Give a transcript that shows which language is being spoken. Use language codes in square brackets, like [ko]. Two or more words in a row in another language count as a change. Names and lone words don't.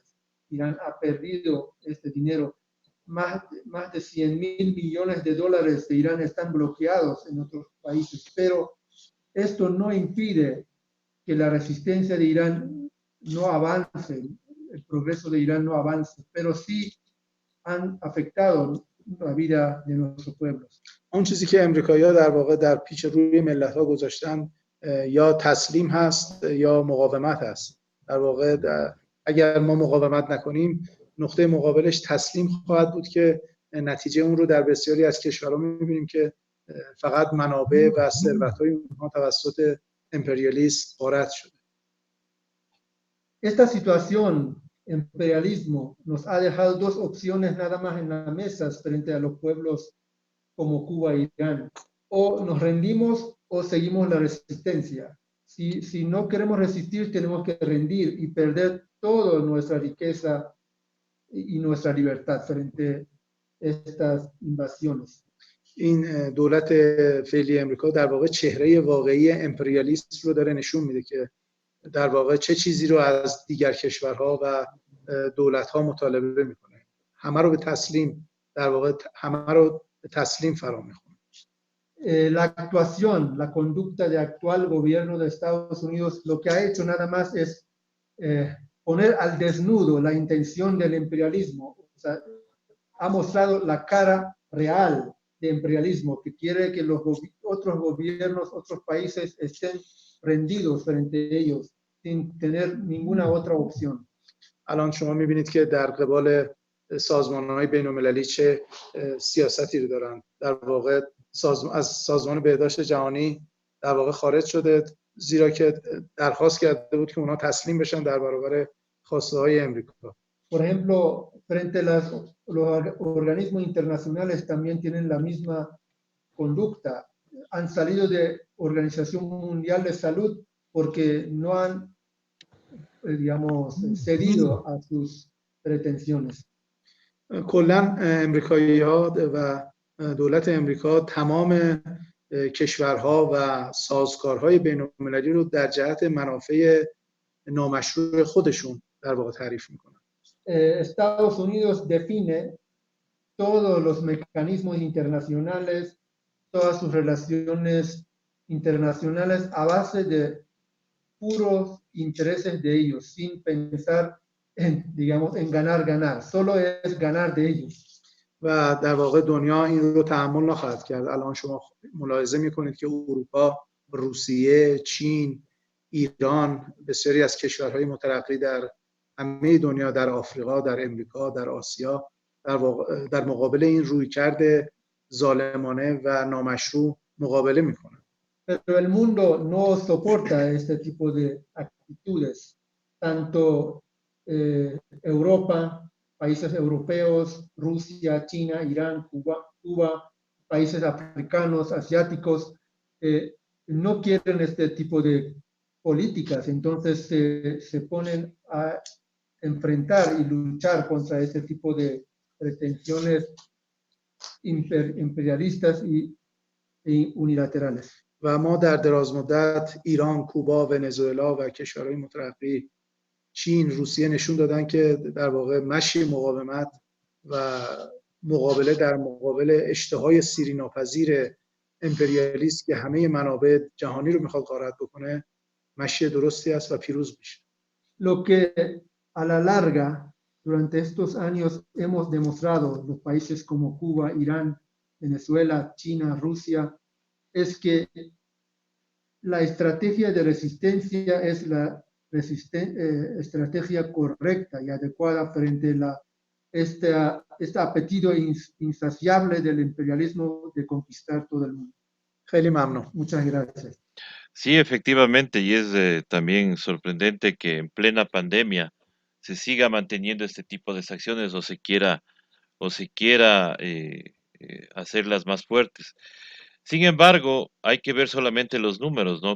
[es] Irán ha perdido este dinero. Más de 100.000 millones de dólares de Irán están bloqueados en otros países, pero esto no impide que la resistencia de Irán no avance, el progreso de Irán no avance, pero sí han afectado la vida de nuestros pueblos. [fa] اون چیزی که امریکایی‌ها در واقع در پیش روی ملت‌ها گذاشتن یا تسلیم هست یا مقاومت هست. در واقع اگر ما مقاومت نکنیم نقطه مقابلش تسلیم خواهد بود که نتیجه اون رو در بسیاری از کشورها می‌بینیم که فقط منابع و ثروت‌های اونها توسط امپریالیسم غارت شده. [es] Esta situación, imperialismo, nos ha dejado dos opciones nada más en la mesa frente a los pueblos como Cuba e Irán. O nos rendimos o seguimos la resistencia. Si no queremos resistir, tenemos que rendir y perder toda nuestra riqueza y nuestra libertad frente a estas invasiones. [fa] این دولت فعلی امریکا در واقع چهره واقعی امپریالیسم رو داره نشون میده که در واقع چه چیزی رو از دیگر کشورها و دولت‌ها مطالبه میکنه. همه رو به تسلیم، در واقع همه رو به تسلیم فرا میخونه. [es] La actuación, la conducta del actual gobierno de Estados Unidos lo que ha hecho nada más es poner al desnudo la intención del imperialismo. O sea, ha mostrado la cara real de imperialismo, que quiere que los otros gobiernos, otros países estén rendidos frente a ellos, sin tener ninguna otra opción. [fa] الان شما میبینید که در قبال سازمان‌های بین‌المللی چه سیاستی رو دارن. در واقع از سازمان بهداشت جهانی در واقع خارج شده، زیرا که درخواست کرده بود که اونها تسلیم بشن در برابر خواسته‌های امریکا. [es] Por ejemplo, frente a los organismos internacionales también tienen la misma conducta. Han salido de Organización Mundial de Salud porque no han, digamos, cedido a sus pretensiones. [fa] کلاً امریکایی‌ها و دولت امریکا تمام کشورها و سازوکارهای بین‌المللی رو در جهت منافع نامشروع خودشون در واقع تعریف میکنن. [es] Estados Unidos define todos los mecanismos internacionales, todas sus relaciones internacionales a base de puros intereses de ellos, sin pensar en, digamos, en ganar. Solo es ganar de ellos. [fa] و در واقع دنیا این رو تحمل نخواهد کرد. الان شما ملاحظه میکنید که اروپا، روسیه، چین، ایران، بسیاری از کشورهای مترقی در همه دنیا، در آفریقا، در امریکا، در آسیا، در مقابل این رویکرد ظالمانه و نامشروع مقابله میکنن. [es] Pero el mundo no soporta este tipo de actitudes. Tanto Europa, países europeos, Rusia, China, Irán, Cuba, países africanos, asiáticos, no quieren este tipo de políticas, entonces se ponen a enfrentar y luchar contra este tipo de pretensiones imperialistas y unilaterales. [fa] و ما در دراز مدت ایران، کوبا، ونزوئلا و کشورهای مترقی، چین، روسیه نشون دادن که در واقع مشی مقاومت و مقابله در مقابل اشتهای سیری ناپذیر امپریالیست که همه منابع جهانی رو میخواد غارت بکنه مشی درستی است و پیروز میشه. [es] Lo que a la larga, durante estos años, hemos demostrado los países como Cuba, Irán, Venezuela, China, Rusia, es que la estrategia de resistencia es la estrategia correcta y adecuada frente a este apetito insaciable del imperialismo de conquistar todo el mundo. [fa] خیلی ممنون. [es] Muchas gracias. Sí, efectivamente, y es también sorprendente que en plena pandemia se siga manteniendo este tipo de acciones o se quiera hacerlas más fuertes. Sin embargo, hay que ver solamente los números, ¿no?